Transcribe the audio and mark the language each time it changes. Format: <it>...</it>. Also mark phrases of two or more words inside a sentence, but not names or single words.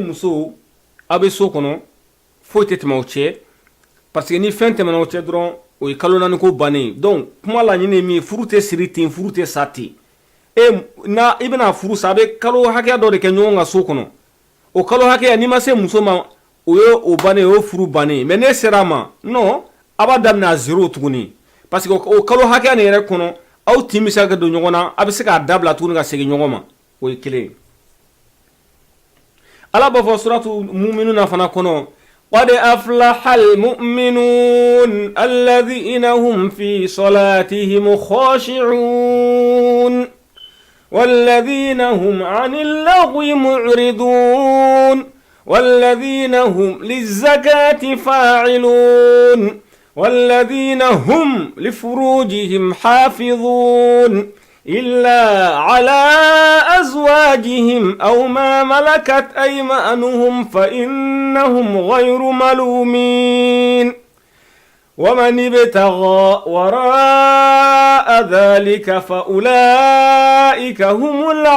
<bm>muso a bɛ so kɔnɔ foyi tɛ tɛmɛ o cɛ</bm> <fr>parce que</fr> <bm>ni fɛn tɛmɛna o cɛ dɔrɔn o ye kalo 4 ko bannen donc kuma laɲini ye min ye furu tɛ siri ten furu tɛ sa ten na i bɛna furu sa a bɛ kalo hakɛya dɔ de kɛ ɲɔgɔn ka so kɔnɔ o kalo hakɛya n'i ma se muso ma o ye o bannen o ye furu bannen mais ne sera a ma non a b'a daminɛ a zéro tuguni</bm> <fr>parce que</fr> <bm>o kalo hakɛya nin yɛrɛ kɔnɔ aw tin bɛ se ka don ɲɔgɔn na a bɛ se k'a dabila tuguni ka segin ɲɔgɔn ma o ye kelen ye ala b'a fɔ suratu muminuna fana kɔnɔ</bm> <ar>قد أفلح المؤمنون الذين هم في صلاتهم خاشعون والذين هم عن اللغو معرضون والذين هم للزكاة فاعلون والذين هم لفروجهم حافظون إلا على أزواجهم أو ما ملكت أيمانهم فإنهم غير ملومين ومن ابتغى وراء ذلك فأولئك هم</ar>